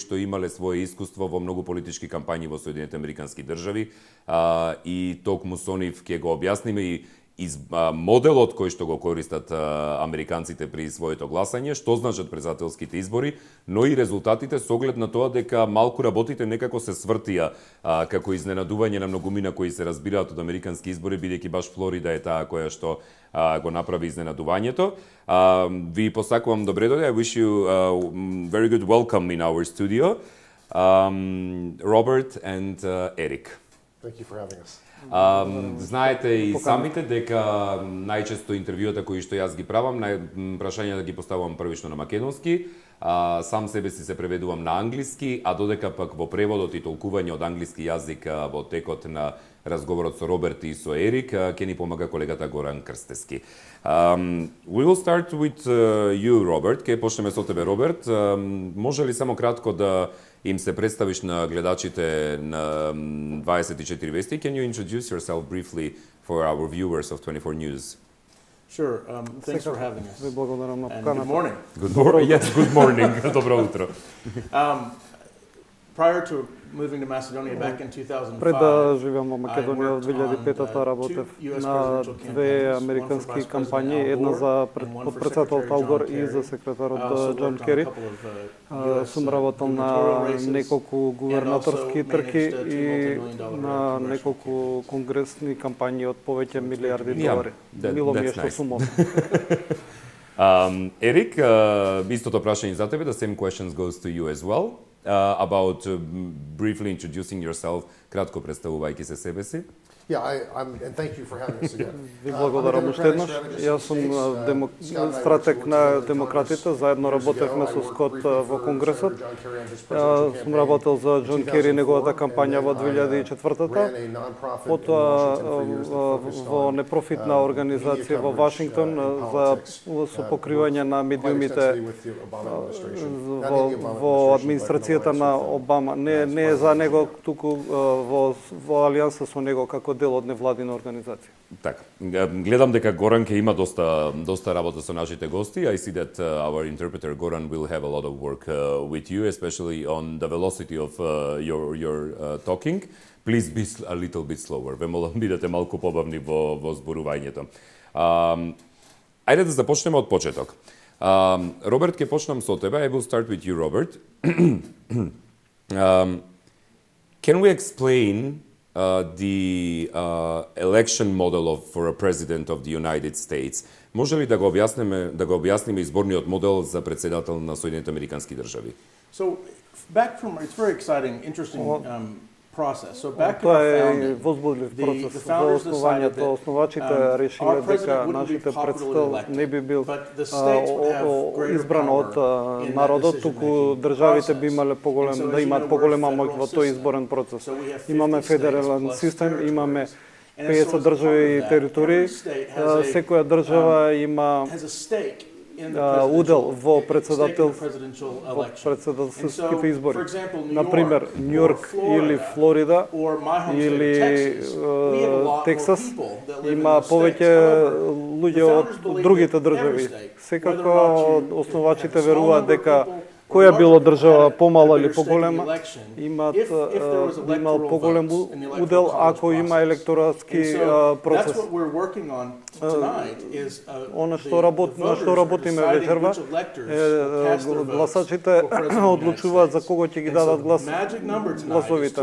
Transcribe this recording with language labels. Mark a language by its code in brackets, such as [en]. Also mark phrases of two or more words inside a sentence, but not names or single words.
[mk] што имале свое искуство во многу политички кампањи во Соединетите Американски држави и токму со нив ќе го објасниме и моделот кој што го користат американците при своето гласање, што значат претседателските избори, но и резултатите со оглед на тоа дека малку работите некако се свртија како изненадување на многумина кои се разбираат од американски избори, бидејќи баш Флорида е таа која што го направи изненадувањето. Ви посакувам добре дојде. [en] I wish you very good welcome in our studio. Robert and Eric. Thank you for having us. [mk] Знаете и самите дека најчесто интервјуата кои што јас ги правам, прашањата ги поставувам првично на македонски, сам себе си се преведувам на англиски, а додека пак во преводот и толкување од англиски јазик во текот на разговорот со Роберт и со Ерик, ќе ни помага колегата Горан Крстески. [en] We will start with you, Robert. [mk] Ке почнеме со тебе, Роберт. Може ли само кратко да им се представиш на гледачите на 24 вести? [en] Can you introduce yourself briefly for our viewers of 24 News? Sure. Thanks for having us. [mk] Ви благодарам на [en] And [mk] поканата. [en] good morning. Good morning. Yes, good morning. [mk] Добро утро. [en] Prior to moving to Macedonia back in 2005, [mk] Пред да живеам во Македонија од 2005-та работев на две американски кампањи, една за подпредседател Ал Гор и за секретарот Џон Кери. Сум работел на неколку гувернаторски трки и на неколку конгресни кампањи од повеќе милиарди долари. Мило ми е што сум овде. Ерик, истото прашање за тебе. [en] The same questions goes to you as well. About briefly introducing yourself, [mk] кратко представувајќи се себе си. [en] And thank you for having us again. [mk] Ви благодарам уште еднаш. Јас сум стратег на демократите, заедно работевме со Скот во Конгресот. Сум работел за Џон Кери неговата кампања во 2004-та. Потоа во непрофитна организација во Вашингтон со покривање на медиумите во администрацијата на Обама. Не е за него, туку во алијанса со него како дел од невладина организација. Така, гледам дека Горан ќе има доста работа со нашите гости. [en] I see that our interpreter Goran will have a lot of work with you, especially on the velocity of your talking. Please be a little bit slower. [mk] Ве молам бидете малку побавни во зборувањето. Ајде да започнеме од почеток. Роберт, ќе почнам со тебе. [en] I will start with you, Robert. Can we explain the election model for a president of the United States? [mk] Може ли да го објасниме изборниот модел за претседател на Соединетите Американски држави? [en] So back from it's very exciting, interesting process. So back in [mk] Тоа [en] our [mk] е [en] founding, [mk] возбудлив [en] the [mk] процес во [en] founders decided [mk] основањето. [en] that [mk] Основачите решиле [en] our [mk] дека [en] president wouldn't be [mk] нашите [en] popularly [mk] претседател [en] elected, [mk] не би бил [en] but the states would have greater [mk] избран од [en] power in that [mk] народот, туку [en] decision-making [mk] државите [en] process. [mk] би имале [en] And so, as [mk] да [en] you [mk] имаат [en] know, [mk] поголема [en] we're a [mk] моќ во [en] federal [mk] тој [en] system. [mk] изборен процес. [en] So we have 50 [mk] Имаме федерален [en] states plus [mk] систем, [en] territories. [mk] имаме [en] And so [mk] 50 [en] as part [mk] држави [en] of [mk] и [en] that, [mk] територии. [en] every state has a, [mk] Секоја држава има [en] has a stake in the [mk] удел во [en] presidential [mk] претседателските избори. [en] for example, New [mk] Например, [en] York [mk] Њујорк [en] or Florida [mk] или Флорида [en] or my home state of [mk] или [en] Texas, we have a lot more [mk] Тексас [en] people that live in [mk] има [en] those states. [mk] повеќе [en] However, [mk] луѓе од другите држави. Секако основачите веруваат дека која било држава помала или поголема, имал поголем удел ако има електоратски процес. Она што работиме вечерва, гласачите одлучуваат за кого ќе ги дадат гласовите.